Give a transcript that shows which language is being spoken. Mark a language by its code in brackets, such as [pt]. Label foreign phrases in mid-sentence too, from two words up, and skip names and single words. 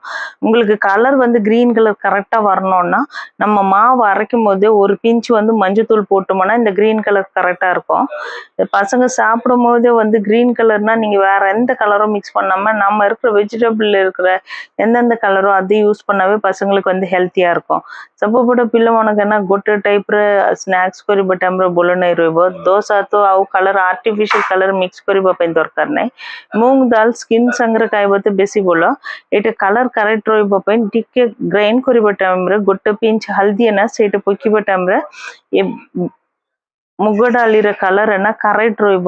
[ta] உங்களுக்கு கலர் வந்து க்ரீன் கலர் கரெக்டாக வரணும்னா நம்ம மாவு அரைக்கும் போதே ஒரு பிஞ்ச் வந்து மஞ்சத்தூள் போட்டோம்னா இந்த க்ரீன் கலர் கரெக்டாக இருக்கும். பசங்க சாப்பிடும் போதே வந்து க்ரீன் கலர்னா நீங்கள் வேற எந்த கலரும் மிக்ஸ் பண்ணாமல் நம்ம இருக்கிற வெஜிடபிள் இருக்கிற எந்தெந்த கலரோ அதை யூஸ் பண்ணாவே பசங்களுக்கு வந்து ହେଲ୍ଥିயாக இருக்கும்। [or] ସବୁପଟେ ପିଲାମାନଙ୍କ ନା ଗୋଟେ ଟାଇପ୍ର ସ୍ନାକ୍ସ କରିବା ଟାଇମ୍ରେ ଭଲ ନାହିଁ ରହିବ। ଦୋସା ତ ଆଉ କଲର ଆର୍ଟିଫିସିଆଲ କଲର ମିକ୍ସ କରିବା ପାଇଁ ଦରକାର ନାହିଁ। ମୁଗ ଡାଲ ସ୍କିନ୍ ସାଙ୍ଗରେ ଖାଇବା ତ ବେଶୀ ଭଲ। ଏଇଟା କଲର କରେକ୍ଟ ରହିବା ପାଇଁ ଟିକେ ଗ୍ରାଇଣ୍ଡ କରିବା ଟାଇମ୍ରେ ଗୋଟେ ପିଞ୍ଚ ହଳଦୀ ନା ସେଇଟା ପକେଇବା ଟାଇମ୍ରେ ଏ ମୁଗ ଡାଲିର କଲର ନା କରେକ୍ଟ ରହିବ।